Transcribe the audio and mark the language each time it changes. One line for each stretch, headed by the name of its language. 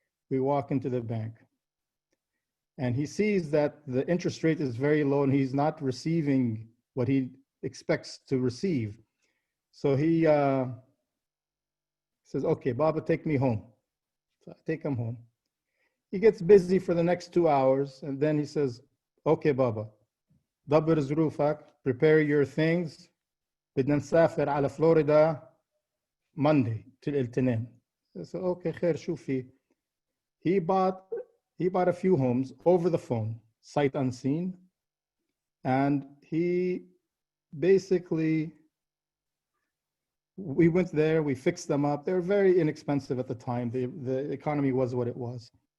English: We walk into the bank. And he sees that the interest rate is very low and he's not receiving what he expects to receive. So he says, okay, Baba, take me home. So I take him home. He gets busy for the next 2 hours and then he says, okay, Baba,
Arabic: dabbir zrufak,
English: prepare your things.
Arabic: بدنا نسافر على فلوريدا
English: Monday till
Arabic: الاثنين.
English: So okay,
Arabic: خير شو في.
English: He bought a few homes over the phone, sight unseen, and he basically, we went there, we fixed them up. They were very inexpensive at the time. The economy was what it was.